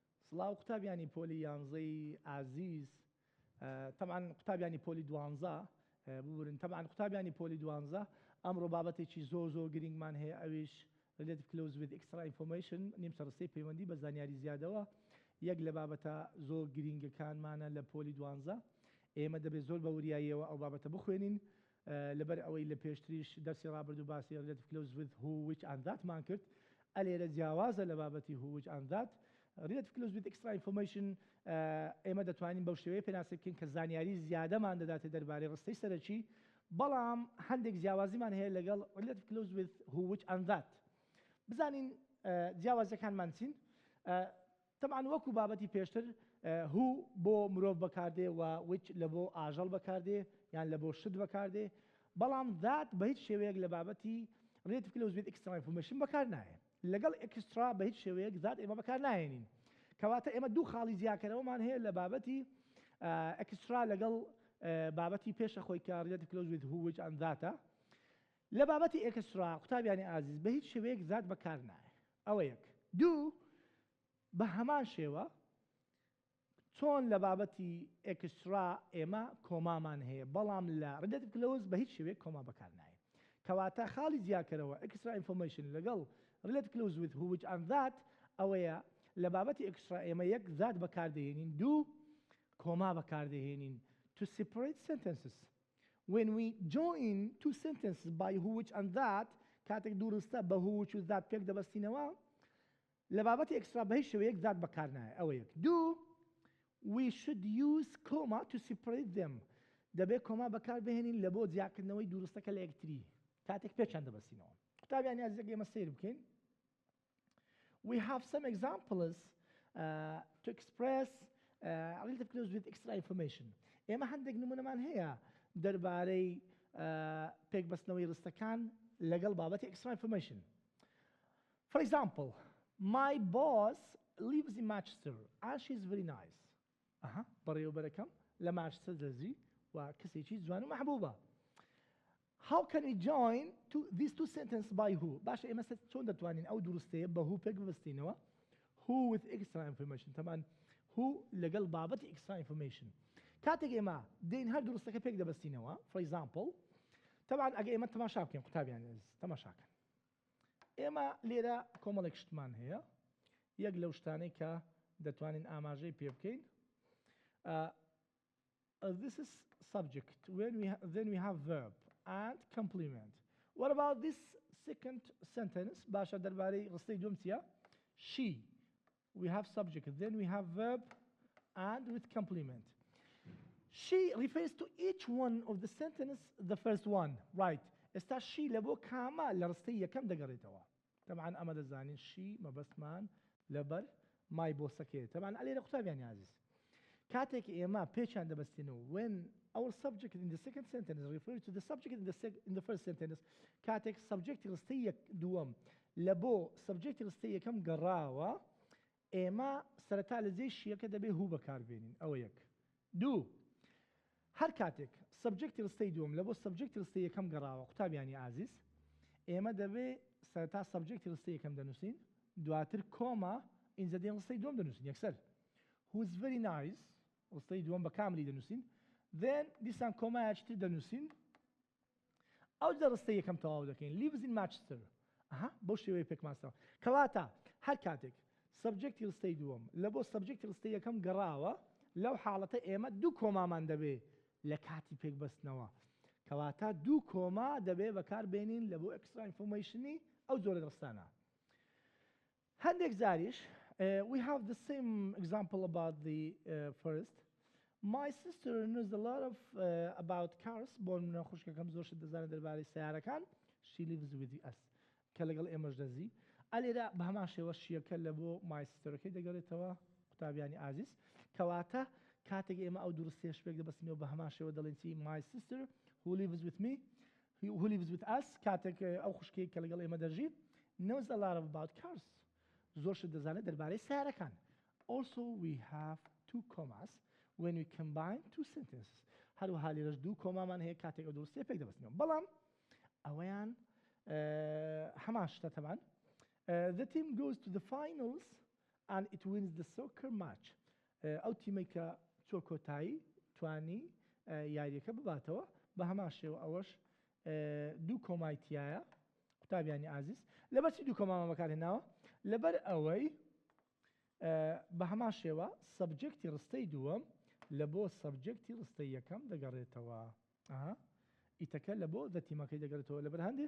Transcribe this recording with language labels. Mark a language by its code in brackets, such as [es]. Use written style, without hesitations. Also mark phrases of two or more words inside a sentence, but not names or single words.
[ckb] سڵاو قوتابیانی پۆلی یانزەی ئازیز طبعا قوتابیانی پۆلی دوانزە ببورن طبعا قوتابیانی پۆلی دوانزە ئەمڕۆ بابەتێکی زۆر گرنگمان هەیە ئەویش [en] relative close with extra information [ckb] نیمچەڕستەی پەیوەندی بە زانیاری زیادەوە یەک لە بابەتە زۆر گرنگەکانمانە لە پۆلی دوانزە ئێمە دەبێت زۆر بە وریاییەوە ئەو بابەتە بخوێنین لەبەر ئەوەی لە پێشتریش دەرسی ڕابردوو باسی [en] relative close with who which and that [ckb] مان کرد ئەلێرە جیاوازە لە بابەتی [en] who which and that relative close with extra information [ckb] ئێمە دەتوانین بەو شێوەیە پێناسە بکەین کە زانیاری زیادەمان دەداتێت دەربارەی ڕستەی سەرەکی بەڵام هەندێک جیاوازیمان هەیە لەگەڵ [en] relative close with who which and that [ckb] بزانین جیاوازەکانمان چین طبعا وەکو بابەتی پێشتر who بۆ مرۆڤ بەکاردێ و which لە بۆ ئاژەڵ بەکاردێ یان لە بۆ شت بەکاردێ بەڵام that بە هیچ شێوەیەک لە بابەتی [en] relative close with extra information [ckb] بەکار نایە لەگەڵ ئەکسترا بە هیچ شێوەیەک ذات ئێمە بەکار نایێنین کەواتە ئێمە دوو خاڵی زیاکەرەوەمان هەیە لە بابەتی ئەکسترا لەگەڵ بابەتی پێشە خۆی کە [en] relative close with who which and that [ckb] لە بابەتی ئەکسترا قوتابیانی ئازیز بە هیچ شێوەیەک ذات بەکار نایە ئەوە یەک دوو بە هەمان شێوە چۆن لە بابەتی ئەکسترا ئێمە کۆمامان هەیە بەڵام لە [en] relative close [ckb] بە هیچ شێوەیەک کۆما بەکار نایە کەواتە خاڵی زیاکەرەوە [en] extra information [ckb] لەگەڵ [en] relative close with who which and that [ckb] ئەوەیە لە بابەتی extra ئێمە یەک ذات بەکاردەهێنین دوو کۆما بەکاردەهێنین [en] to separate sentences when we join two sentences by who which and that [ckb] کاتێک دوورستە بە [en] who which and that [ckb] پێک دەبەستینەوە لە بابەتی extra بە هیچ شێوەیەک ذات بەکار نایە ئەوە یەک دوو [en] we should use comma to separate them [ckb] دەبێت کۆما بەکار بهێنین لە بۆ جیاکردنەوەی دوورستەکە لە یەکتری کاتێک پێچیان دەبەستینەوە قوتابیانی ئازیز ئێمە سیر بکەین [en] we have some examples to express relative close with extra information [ckb] ئێمە هەندێک نمونەمان هەیە دەربارەی پێکبەستنەوەی ڕستەکان لەگەڵ بابەتی [en] extra information for example my boss lives in Manchester and she is very nice [ckb] بەڕێوەبەرەکەم لە مانچستەر دەژی و کەسێکی جوان و مەحبوبە [en] how can we join these two sentences by who [ckb] باشە ئێمە چۆن دەتوانین ئەو دروستەیە بە who پێک ببەستینەوە [en] who with extra information [ckb] طبعا who لەگەڵ بابەتی [en] extra information [ckb] کاتێک ئێمە دێین هەر دروستەکە پێک دەبەستینەوە [en] for example [ckb] طبعا ئەگە ئێمە تەماشا بکەین قوتابیان تەماشاکەن ئێمە لێرە کۆمەڵێک شتمان هەیە یەک لەو شتانەی کە دەتوانین ئاماژەی پێ بکەین [en] this is subject then we have verb and complement what about this second sentence [ckb] باشە دەربارەی ڕستەی دووەم چییە [en] she we have subject then we have verb and with complement she refers to each one of the sentence the first one right [ckb] ئێستا she لە بۆ کامە لە ڕستەی یەکەم دەگەڕێتەوە طبعا ئەمە دەزانین she مەبەستمان لەبەر مای بۆسەکەیە طبعا ئەلێرە قوتابیانی عزیز کاتێک ئێمە پێچیان دەبەستینەوە [en] when our subject in the second sentence refers to the subject in the first sentence کاتێک [ckb] subjecti ڕستەی دووەم لە بۆ subjecti ڕستەی یەکەم گەڕاوە ئێمە سەرەتا لە جێی شیەکە دەبێ هوو بەکاربێنین ئەوە یەک دوو هەر کاتێک subjecti ڕستەی دووەم لە بۆ subjecti ڕستەی یەکەم گەڕاوە قوتابیانی عزیز ئێمە دەبێ سەرەتا subjecti ڕستەی یەکەم دەنووسین دواتر کۆما ئینجا دێن ڕستەی دووەم دەنووسین یەکسەر [en] who is very nice [ckb] ڕستەی دووەم بە کاملی دەنووسین then دیسان کۆمایەکی تر دەنووسین ئەو جا ڕستەی یەکەم تەواو دەکەین [en] lives in Manchester [ckb] بۆ شێوەیە پێکمانستەوە کەواتە هەر کاتێک subjecti ڕستەی دووەم لە بۆ subjecti ڕستەی یەکەم گەڕاوە لەو حاڵەتە ئێمە دوو کۆمامان دەبێ لە کاتی پێکبەستنەوە کەواتە دوو کۆما دەبێ بەکاربێنین لە بۆ [en] extra informationی [ckb] ئەو جۆرە ڕستانە هەندێک جاریش [en] we have the same example about the first my sister knows a lot of about cars [ckb] بۆ منە خوشکەکەم زۆر شت دەزانێت دەربارەی سیارەکان [en] she lives with us [ckb] کە لەگەڵ ئێمەش دەژی ئەلێرە بە هەمان شێوە شیەکە لە بۆ [en] my sisterەکەی [ckb] دەگەڕێتەوە قوتابیانی ئازیز کەواتە کاتێک ئێمە ئەو دروستەیەش پێک دەبەستینەوە بە هەمان شێوە دەڵێن چی [en] my sister who lives with me who lives with us [ckb] کاتێک ئەو خوشکەی کە لەگەڵ ئێمە دەژی [en] knows a lot about cars [ckb] زۆر شت دەزانێت دەربارەی سیارەکان [en] also we have two commas when we combine two sentences [ckb] هەروەها لێرەش دوو کۆمامان هەیە کاتێک ئەو دروستەیە پێک دەبەستینەوە بەڵام ئەوەیان هەمان شتە تەمان [en] the team goes to the finals and it wins the soccer match. [ckb] ئەو تیمەی کە چۆ کۆتایی توانی یاریەکە بباتەوە بە هەمان شێوە ئەوەش دوو کۆمایتیایە قوتابیانی ئازیز لەبەر چی دوو کۆمامان بەکارهێناوە لەبەر ئەوەی بە هەمان شێوە سەبجەکتی ڕستەی دووەم لە بۆ سەبجەکتی ڕستەی یەکەم دەگەڕێتەوە ئیتەکە لە بۆ دەتیمەکەی دەگەڕێتەوە لەبەر هەندێ